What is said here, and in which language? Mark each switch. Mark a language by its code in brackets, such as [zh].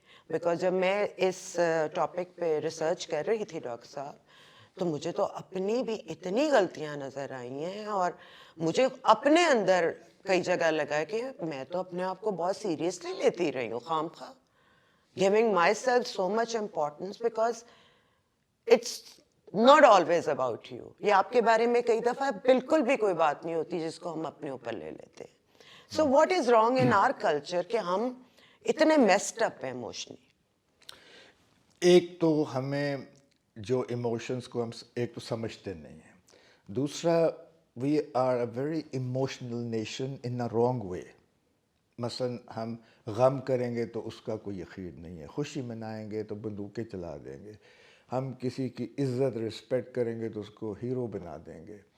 [ur] Because جب میں اس topic پہ ریسرچ کر رہی تھی ڈاکٹر صاحب, تو مجھے تو اپنی بھی اتنی غلطیاں نظر آئی ہیں, اور مجھے اپنے اندر کئی جگہ لگا کہ میں تو اپنے آپ کو بہت سیریسلی لیتی رہی ہوں, خام خواہ [en] giving myself so much importance because it's not always about you. [ur] یہ آپ کے بارے میں کئی دفعہ بالکل بھی کوئی بات نہیں ہوتی جس کو ہم اپنے اوپر لے لیتے ہیں. [en] So what is wrong in our culture [ur] کہ ہم اتنے messed up ہیں [en] emotionally؟ [ur] ایک تو ہمیں جو ایموشنس کو ہم ایک تو سمجھتے نہیں ہیں, دوسرا [en] We are a very emotional nation in a wrong way. [ur] مثلاً ہم غم کریں گے تو اس کا کوئی یقین نہیں ہے, خوشی منائیں گے تو بندوقیں چلا دیں گے, ہم کسی کی عزت رسپیکٹ کریں گے تو اس کو ہیرو بنا دیں گے.